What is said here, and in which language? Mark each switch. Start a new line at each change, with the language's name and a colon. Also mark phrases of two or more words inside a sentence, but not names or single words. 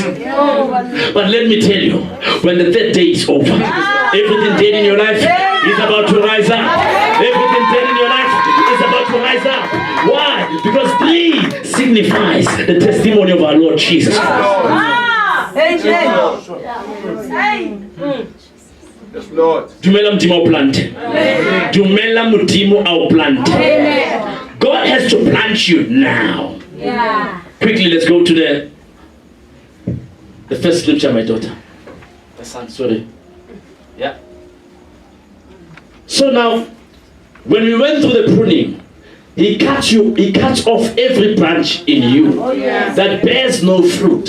English: But let me tell you, when the third day is over, everything dead in your life is about to rise up. Everything dead in your life is about to rise up. Why? Because 3 signifies the testimony of our Lord Jesus Christ. Yes, Lord. Dumela mdimo au plante. Dumela mdimo au plante. God has to plant you now. Quickly, let's go to the first scripture, my daughter. My son, sorry. Yeah. So now, when we went through the pruning, He cuts off every branch in you that bears no fruit.